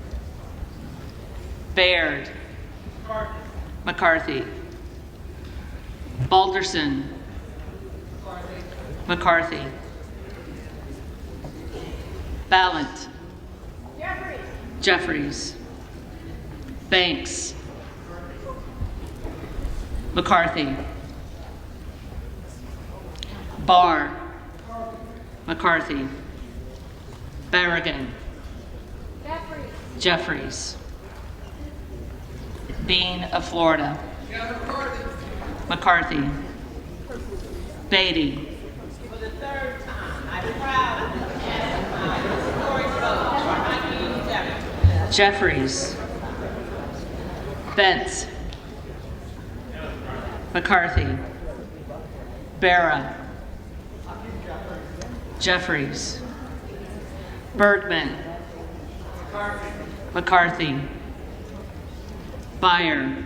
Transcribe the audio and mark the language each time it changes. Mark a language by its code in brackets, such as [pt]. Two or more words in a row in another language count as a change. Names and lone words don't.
[en] Baird. McCarthy. Balderson. McCarthy. Ballant. Jeffries. Banks. McCarthy. Barr. McCarthy. Berrigan. Jeffries. Bean of Florida. McCarthy. Beatty. For the third time, I'm proud to cast my historic vote for Hakeem Jeffries. Jeffries. Bentz. McCarthy. Barra. Jeffries. Bergman. McCarthy. Byer.